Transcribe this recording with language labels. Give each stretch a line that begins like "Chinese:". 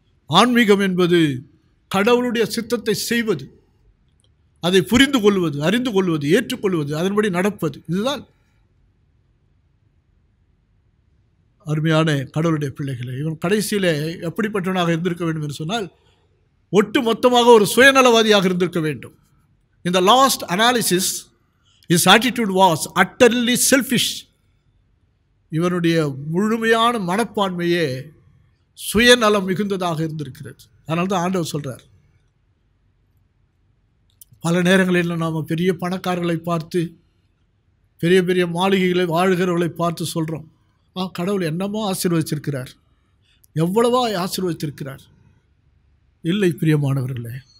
Tamil: ஆன்மீகம் என்பது கடவுளுடைய சித்தத்தை செய்வது, அதை புரிந்து கொள்வது, அறிந்து கொள்வது, ஏற்றுக்கொள்வது, அதன்படி நடப்பது. இதுதான் அருமையான கடவுளுடைய பிள்ளைகளை. இவன் கடைசியில் எப்படிப்பட்டவனாக இருந்திருக்க வேண்டும் என்று சொன்னால், ஒட்டு மொத்தமாக ஒரு சுயநலவாதியாக இருந்திருக்க வேண்டும்.
English: In the last analysis, his attitude was utterly selfish.
Tamil: இவனுடைய முழுமையான மனப்பான்மையே சுயநலம் மிகுந்ததாக இருந்திருக்கிறது. அதனால தான் ஆண்டவர் சொல்கிறார், பல நேரங்களில் நாம் பெரிய பணக்காரர்களை பார்த்து, பெரிய பெரிய மாளிகைகளை வாழ்கிறவர்களை பார்த்து சொல்கிறோம், கடவுள் என்னமோ ஆசீர்வதிச்சிருக்கிறார், எவ்வளவா ஆசீர்வதித்திருக்கிறார். இல்லை பிரியமானவர்களே,